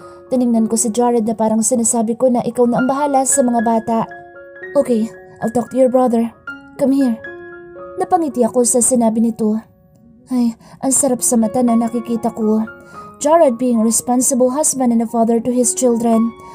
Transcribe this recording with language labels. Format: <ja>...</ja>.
<tl>Tiningnan ko si Jared na parang sinasabi ko na ikaw na ang bahala sa mga bata.</tl> <en>Okay, I'll talk to your brother. Come here.</en> <tl>Napangiti ako sa sinabi nito. Ay, ang sarap sa mata na nakikita ko.</tl> <en>Jared being a responsible husband and a father to his children.</en>